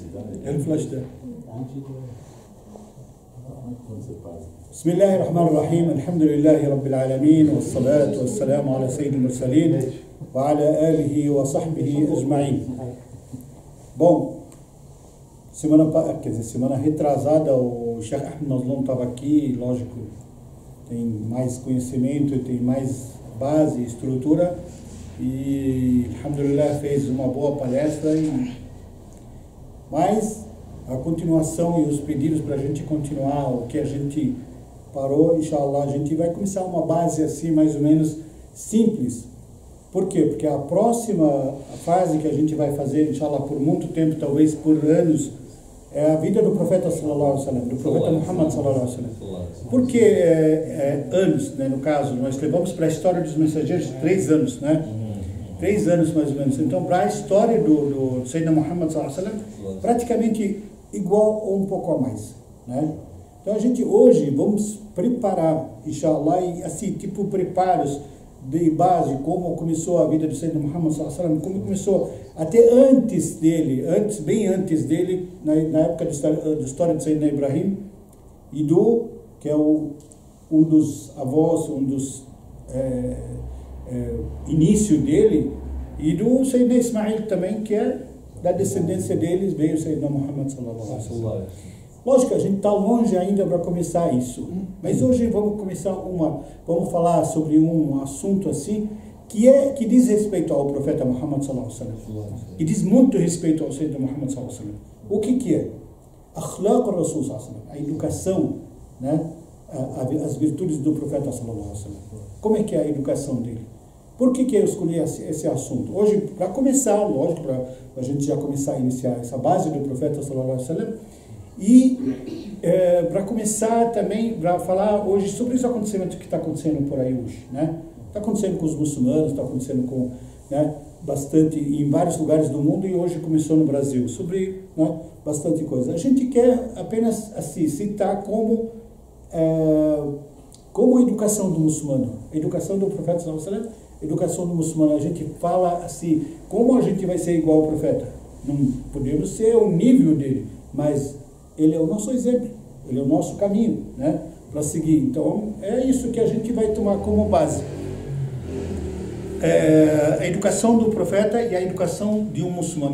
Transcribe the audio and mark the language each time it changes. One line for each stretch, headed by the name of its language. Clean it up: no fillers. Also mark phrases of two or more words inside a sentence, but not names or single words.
Arabic: الفلاش ده. بسم الله الرحمن الرحيم. الحمد لله رب العالمين والصلاة والسلام على سيد المرسلين وعلى آله وصحبه أجمعين.
Portuguese: Bom, semana retrasada o Sheikh Ahmed Mazloum estava aqui, lógico, tem mais conhecimento, tem mais base, estrutura e,
Arabic: alhamdulillah,
Portuguese: fez uma boa palestra. Mas a continuação e os pedidos para a gente continuar o que a gente parou, inshallah, a gente vai começar uma base assim mais ou menos simples. Por quê? Porque a próxima fase que a gente vai fazer, inshallah, por muito tempo, talvez por anos, é a vida do profeta
Arabic: صلى الله عليه وسلم,
Portuguese: do profeta Muhammad
Arabic: صلى الله عليه وسلم.
Portuguese: Por que anos, né? No caso, nós levamos para a história dos mensageiros 3 anos, né? 3 anos mais ou menos. Então, para a história do
Arabic: سيدنا محمد صلى الله عليه وسلم,
Portuguese: praticamente igual ou um pouco a mais, né? Então, a gente hoje vamos preparar, inshallah, e assim, tipo preparos de base, como começou a vida do
Arabic: سيدنا محمد صلى الله عليه وسلم,
Portuguese: como começou até antes dele, bem antes dele, na época da história de
Arabic: سيدنا إبراهيم,
Portuguese: e que é um dos avós, um dos início dele, e do
Arabic: سيدنا إسماعيل
Portuguese: também, que é da descendência deles, veio o
Arabic: سيدنا محمد صلى الله عليه وسلم.
Portuguese: Lógico, a gente está longe ainda para começar isso, mas hoje vamos falar sobre um assunto assim, que diz respeito ao profeta Muhammad
Arabic: صلى الله عليه وسلم,
Portuguese: que diz muito respeito ao
Arabic: سيدنا محمد صلى الله عليه وسلم.
Portuguese: O que é?
Arabic: أخلاق الرسول صلى الله عليه وسلم,
Portuguese: a educação, né? As virtudes do profeta
Arabic: صلى الله عليه وسلم.
Portuguese: Como é que é a educação dele? Por que eu escolhi esse assunto? Hoje, para começar, lógico, para a gente já começar a iniciar essa base do profeta
Arabic: صلى الله عليه وسلم,
Portuguese: e para começar também, para falar hoje sobre esse acontecimento que está acontecendo por aí hoje, né? Está acontecendo com os muçulmanos, está acontecendo com, né, bastante em vários lugares do mundo, e hoje começou no Brasil, sobre, né, bastante coisa. A gente quer apenas assim citar como a educação do muçulmano, a educação do profeta
Arabic: صلى الله عليه وسلم,
Portuguese: educação do muçulmano. A gente fala assim, como a gente vai ser igual ao profeta? Não podemos ser o nível dele, mas ele é o nosso exemplo, ele é o nosso caminho, né, para seguir. Então, é isso que a gente vai tomar como base. A educação do profeta e a educação de um muçulmano.